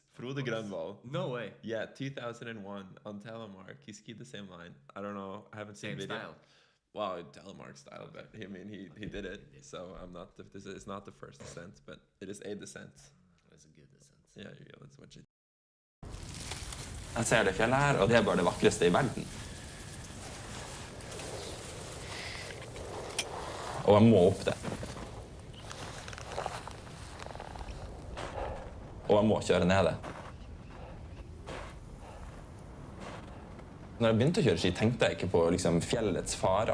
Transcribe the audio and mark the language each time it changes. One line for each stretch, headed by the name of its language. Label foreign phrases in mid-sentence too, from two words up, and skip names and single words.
English: Frode Grønvold. No way. Yeah, 2001 on telemark. He skied the same line. I don't know. I haven't seen video. Style. Well, telemark style, but I mean, he did it. So I'm not. This is not the first descent, but it is a descent. It's a good descent. Yeah, let's watch it.
Norwegian: Jeg ser det fjellet her, og det er bare det vakreste I verden. Og jeg må opp det. Og jeg må kjøre ned det. Når jeg begynte å kjøre ski, tenkte jeg ikke på liksom, fjellets farer.